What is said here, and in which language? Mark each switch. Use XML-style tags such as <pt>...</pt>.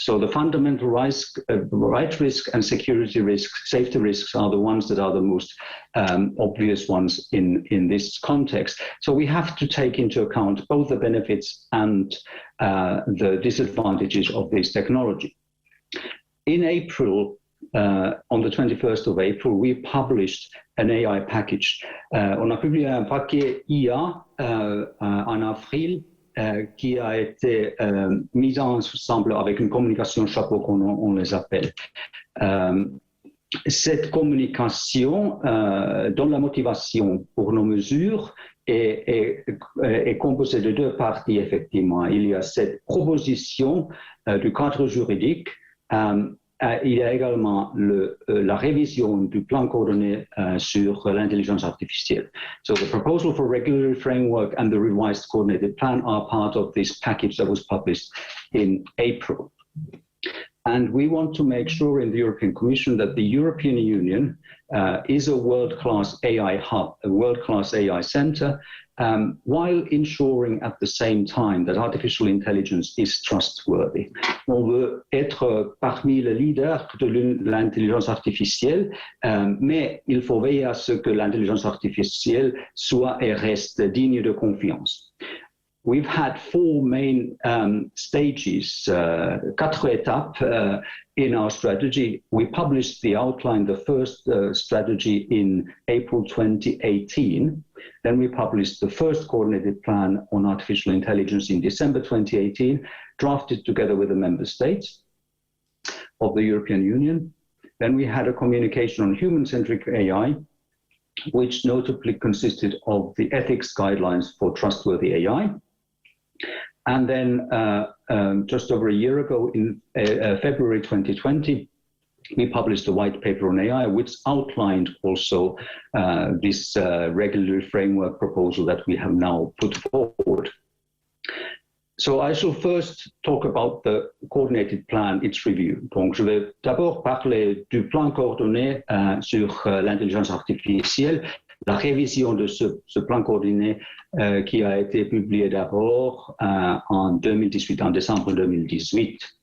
<en>So the fundamental risk, right risk and security risks, safety risks are the ones that are the most obvious ones in this context. So we have to take into account both the benefits and the disadvantages of this technology. In April, on the 21st of April, we published an AI package.</en> <fr>On a publié un paquet IA en avril qui a été mis ensemble avec une communication chapeau, comme on les appelle. Cette communication donne la motivation pour nos mesures est composée de deux parties, effectivement. Il y a cette proposition du cadre juridique. Il y a également la révision du plan coordonné sur l'intelligence artificielle.</fr> <en>So the proposal for regulatory framework and the revised coordinated plan are part of this package that was published in April. And we want to make sure in the European Commission that the European Union is a world-class AI hub, a world-class AI center, while ensuring at the same time that artificial intelligence is trustworthy.</en> <fr>On veut être parmi les leaders de l'intelligence artificielle, mais il faut veiller à ce que l'intelligence artificielle soit et reste digne de confiance.</fr> <en>We've had four main stages,</en> <fr>quatre étapes</fr> <en>in our strategy. We published the outline, the first strategy in April 2018. Then we published the first coordinated plan on artificial intelligence in December 2018, drafted together with the member states of the European Union. Then we had a communication on human-centric AI, which notably consisted of the ethics guidelines for trustworthy AI. And then just over a year ago, in February 2020, we published a white paper on AI, which outlined also this regulatory framework proposal that we have now put forward. So I shall first talk about the coordinated plan, its review.</en> <fr>Donc, je vais d'abord parler du plan coordonné sur l'intelligence artificielle, la révision de ce plan coordonné qui a été publié d'abord en 2018, en décembre 2018.</fr>